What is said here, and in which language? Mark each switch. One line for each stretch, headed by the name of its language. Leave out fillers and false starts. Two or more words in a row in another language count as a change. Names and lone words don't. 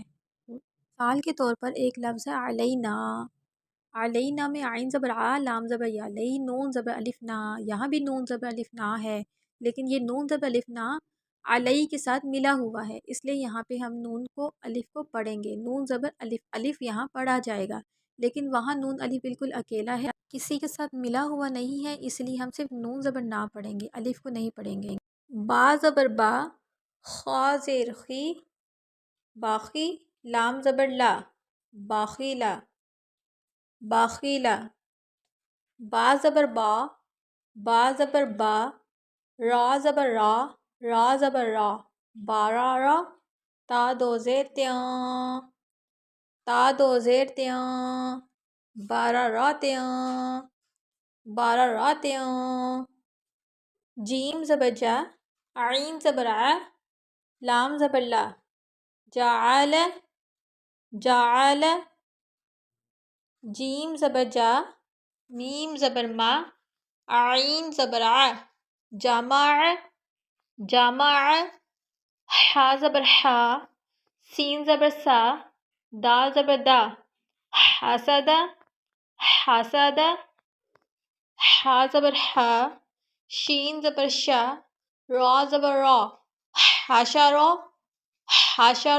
Urdu: مثال کے طور پر ایک لفظ ہے علینا، علینا میں عین زبر آ، لام زبر یا، لئی، نون زبر الف نا، یہاں بھی نون زبر الف نا ہے، لیکن یہ نون زبر الف نا علی کے ساتھ ملا ہوا ہے، اس لیے یہاں پہ ہم نون کو الف کو پڑھیں گے، نون زبر الف، الف یہاں پڑھا جائے گا، لیکن وہاں نون الف بالکل اکیلا ہے، کسی کے ساتھ ملا ہوا نہیں ہے، اس لیے ہم صرف نون زبر نا پڑھیں گے، الف کو نہیں پڑھیں گے۔ با زبر با، خا زیر خی، باخی، لام زبر لا، باخیلا، باخیلا، با زبر با زبر با، را زبر را زبر را، بارا را، تا دو زیر تیاں، تا دو زیر تیاں، بارا را تیاں، بارا را تیاں، جیم زبر جا، عین زبر ع، لام زبر لا، جعل، جعل، جیم زبر جا، میم زبر ما، عین زبر ع، جمع، جمع، حا زبر حا، سین زبر سا، دال زبر دا، حسد، حسد، حا زبر حا، شین زبر شا، را زبر را، حشر، حشر،